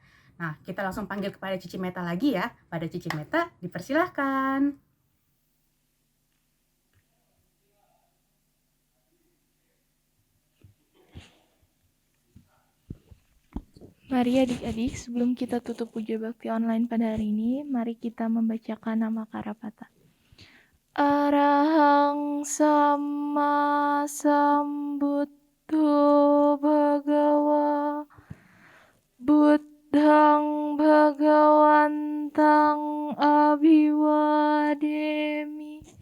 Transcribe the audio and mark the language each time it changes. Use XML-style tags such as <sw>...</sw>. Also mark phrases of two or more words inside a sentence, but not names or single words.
<id>Nah, kita langsung panggil kepada Cici Meta lagi ya. Pada Cici Meta, dipersilahkan. Mari adik-adik, sebelum kita tutup puja bakti online pada hari ini, mari kita membacakan nama Karapata.</id> <pi>Arahang sama sambuddho bhagawa buddhang bhagawantang abhiwademi.</pi>